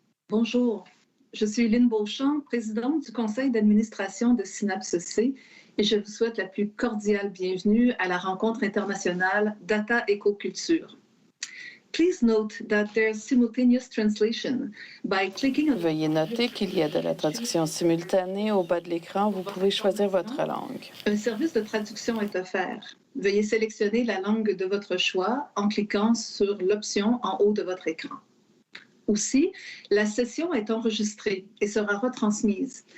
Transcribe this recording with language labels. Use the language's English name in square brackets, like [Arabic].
[French] Bonjour, je suis Lynne Beauchamp, présidente du conseil d'administration de Synapse-C et je vous souhaite la plus cordiale bienvenue à la rencontre internationale Data Écoculture. [English] Please note that there's simultaneous translation by clicking on... [French] Veuillez noter qu'il y a de la traduction simultanée au bas de l'écran. Vous pouvez choisir votre langue. Un service de traduction est offert. Veuillez sélectionner la langue de votre choix en cliquant sur l'option en haut de votre écran. Aussi, la session est enregistrée et sera retransmise.